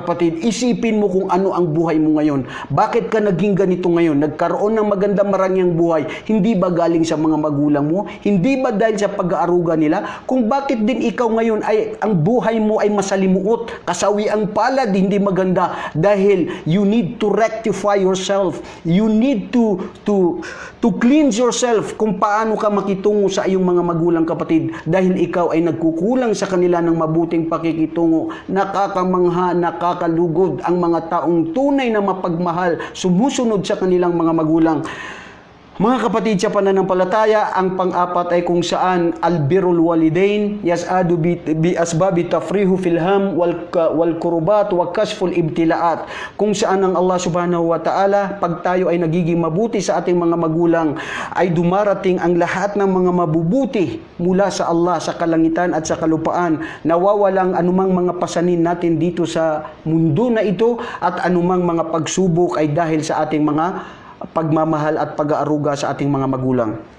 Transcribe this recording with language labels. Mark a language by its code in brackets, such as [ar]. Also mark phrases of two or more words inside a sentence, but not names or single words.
[tl] Isipin Isipin mo kung ano ang buhay mo ngayon. Bakit ka naging ganito ngayon? Nagkaroon ng magandang marangyang buhay. Hindi ba galing sa mga magulang mo? Hindi ba dahil sa pag-aaruga nila? Kung bakit din ikaw ngayon ay ang buhay mo ay masalimuot, kasawi ang palad, hindi maganda, dahil [en] you need to rectify yourself. You need to cleanse yourself [tl] kung paano ka makitungo sa iyong mga magulang, kapatid, dahil ikaw ay nagkukulang sa kanila ng mabuting pakikitungo. Nakakamangha, nakakalugod ang mga taong tunay na mapagmahal, sumusunod sa kanilang mga magulang. Mga kapatid sa pananampalataya, ang pang-apat ay kung saan [ar] بر الوالدين يسعد بأسباب تفريج الهم والكربات وكشف الابتلاءات. [tl] Kung saan ang Allah [ar] سبحانه وتعالى, [tl] pag tayo ay nagiging mabuti sa ating mga magulang, ay dumarating ang lahat ng mga mabubuti mula sa Allah sa kalangitan at sa kalupaan. Nawawalang anumang mga pasanin natin dito sa mundo na ito, at anumang mga pagsubok ay dahil sa ating mga pagmamahal at pag-aaruga sa ating mga magulang.